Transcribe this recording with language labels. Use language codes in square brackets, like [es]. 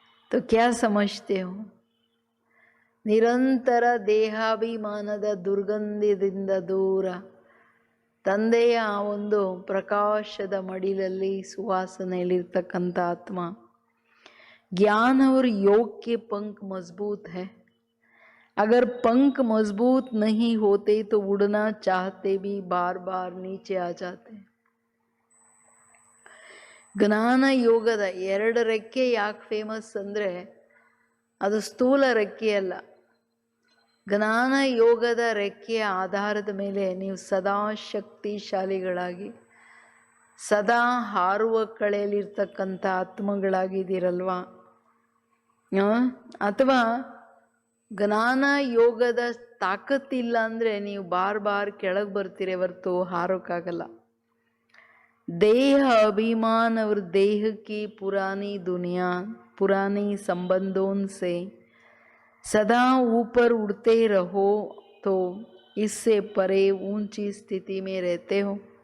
[hi] तो क्या समझते हो? [kn] ನಿರಂತರ ದೇಹಾಭಿಮಾನದ ದುರ್ಗಂಧದಿಂದ ದೂರ ತಂದೆಯ ಒಂದು ಪ್ರಕಾಶದ ಮಡಿಲಲ್ಲಿ ಸುವಾಸನೆಯಲ್ಲಿರ್ತಕ್ಕಂಥ ಆತ್ಮ. [hi] ज्ञान और योग के पंख मजबूत है. अगर पंख मजबूत नहीं होते तो उड़ना चाहते भी बार बार नीचे आ जाते. [kn] ಜ್ಞಾನ ಯೋಗದ 2 ರೆಕ್ಕೆ ಯಾಕೆ ಫೇಮಸ್ ಅಂದರೆ ಅದು ಸ್ಥೂಲ ರೆಕ್ಕೆ ಅಲ್ಲ. ಜ್ಞಾನ ಯೋಗದ ರೆಕ್ಕೆಯ ಆಧಾರದ ಮೇಲೆ ನೀವು ಸದಾ ಶಕ್ತಿಶಾಲಿಗಳಾಗಿ ಸದಾ ಹಾರುವ ಕಳೆಯಲ್ಲಿರ್ತಕ್ಕಂಥ ಆತ್ಮಗಳಾಗಿದ್ದೀರಲ್ವಾ. ಅಥವಾ ಜ್ಞಾನ ಯೋಗದ ತಾಕತ್ತಿಲ್ಲ ಅಂದರೆ ನೀವು ಬಾರ್ ಕೆಳಗೆ ಬರ್ತೀರಿ ಹೊರತು ಹಾರೋಕ್ಕಾಗಲ್ಲ. [hi] देह अभिमान और देह की पुरानी दुनिया पुरानी संबंधों से सदा ऊपर उड़ते रहो तो इससे परे ऊंची स्थिति में रहते हो.